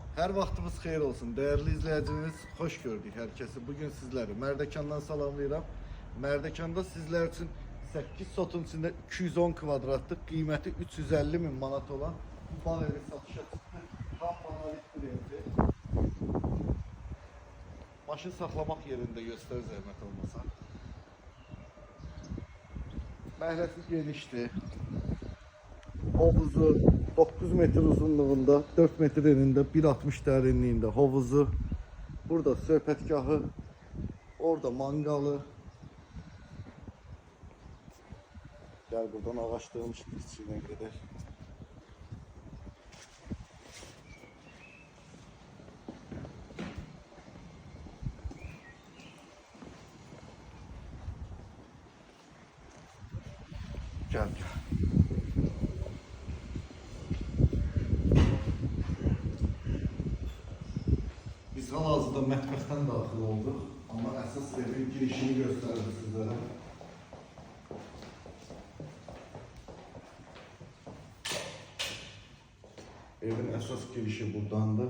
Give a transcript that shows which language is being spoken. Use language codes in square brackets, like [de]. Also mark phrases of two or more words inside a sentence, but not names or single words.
[az] Her vaxtımız xeyir olsun. [tr] Değerli izleyicimiz, hoş gördük herkesi. [az] Bugün sizleri Mərdəkandan salamlayıram. Mərdəkanda sizler için 8 sotun içinde 210 kvadratlıq, qiyməti 350 min manat olan bu bağ evi satışa çıxdı. Tam monolit bir evdir. Maşın saxlamaq yerində göstər zəhmət olmasa. Məhləsi genişdir. Hovuzu 9 metre uzunluğunda, 4 metre enində, 1.60 dərinliyində hovuzu. Burada söhbətgahı, orada mangalı. [tr] Gel buradan ağaçlığın içine gidelim. Gel. [az] Biz hal-hazırda mətbəxdən daxil olduq, amma əsas evin girişini göstərdim sizlərə. Evin əsas girişi buradandır.